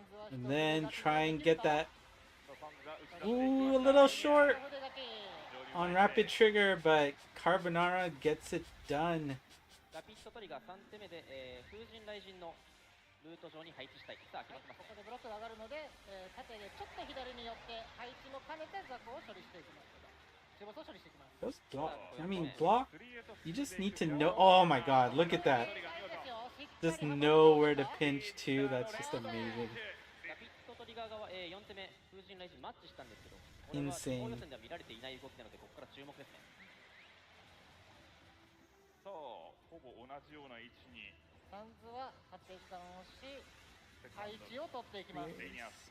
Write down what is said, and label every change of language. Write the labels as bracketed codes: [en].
[en] And then try and get that. Ooh, a little short on rapid trigger, but Carbonara gets it done. [ja] ラピッドトリガー3手目で、風神雷神のルート上に配置したい。さあ決まってます。ここでブロックが上がるので、縦でちょっと左に寄って配置も兼ねて雑魚を処理していきます。中ボスを処理していきます。 [en] Those block, I mean block. You just need to know. Oh my God, look at that. Just know where to pinch too. That's just amazing. [ja] ラピッドトリガー側、4手目風神雷神マッチしたんですけど、 [en] Insane. [ja] これは予選では見られていない動きなのでここから注目ですね。さあほぼ同じような位置にサンズは縦断をし配置を取っていきます。